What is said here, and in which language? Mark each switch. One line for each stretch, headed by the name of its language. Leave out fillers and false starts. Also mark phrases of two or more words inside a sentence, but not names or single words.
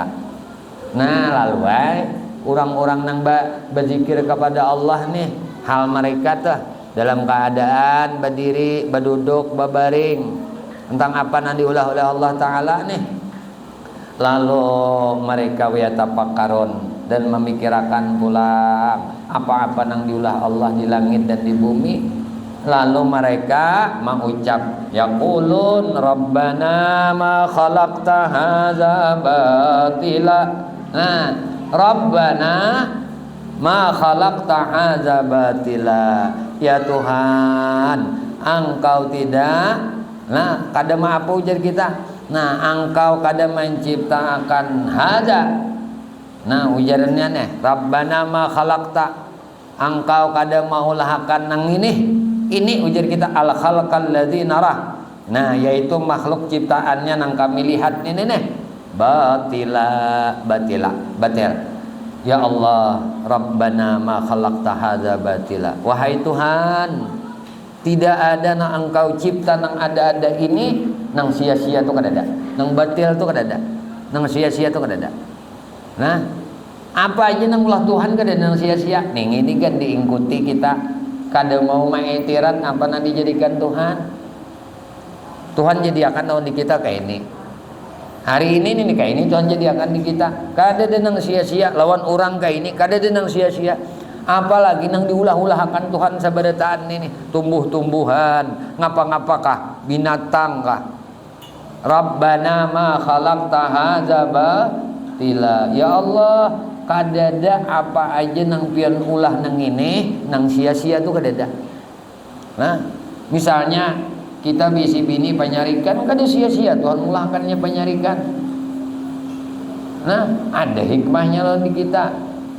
Banjar: Nah lalu orang-orang nang berzikir kepada Allah nih hal mereka tuh dalam keadaan berdiri berduduk berbaring tentang apa yang diulah oleh Allah Ta'ala nih.
Indonesian: Lalu mereka yatafakkarun dan memikirkan pula apa-apa yang diulah Allah di langit dan di bumi. Lalu mereka mengucap
Arabic: يقولون ربنا ما خلقت هذا باطلا. Nah, ربنا ما خلقت هذا باطلا.
Indonesian: Ya Tuhan, Engkau tidak.
Banjar: Nah, kada apa ujar kita. Nah, Engkau kada menciptakan hada. Nah, ujarannya nih,
Arabic: ربنا ما خلقت.
Banjar: Engkau kada maulahkan nang ini. Ini ujar kita
Arabic: الخلق الذي نراه.
Banjar: Nah, yaitu makhluk ciptaannya nang kami lihat ini nih.
Arabic: باطل. يا الله، ربنا ما خلقت هذا باطلا.
Banjar: Wahai Tuhan, tidak ada nang Engkau cipta nang ada-ada ini nang sia-sia tuh kada ada, nang batil tuh kada ada, nang sia-sia tuh kada ada. Nah, apa aja nang ulah Tuhan kada nang sia-sia. Ning ini kan diikuti kita kada mau mengetirat apa nang dijadikan Tuhan. Tuhan jadi akan tahun di kita kayak ini. Hari ini nih kayak ini Tuhan jadi akan di kita. Kada ada nang sia-sia lawan orang kayak ini, kada ada nang sia-sia. Apalagi nang diulah-ulahkan Tuhan sabarataan ini tumbuh-tumbuhan ngapa-ngapakah binatang kah
Arabic: ربنا ما خلقت هذا باطلا.
Banjar: Ya Allah, kadada apa aja nang pian ulah nang ini nang sia-sia tuh kadada. Nah, misalnya kita bisi bini penyarikan kada sia-sia Tuhan ulahkannya penyarikan. Nah, ada hikmahnya loh di kita.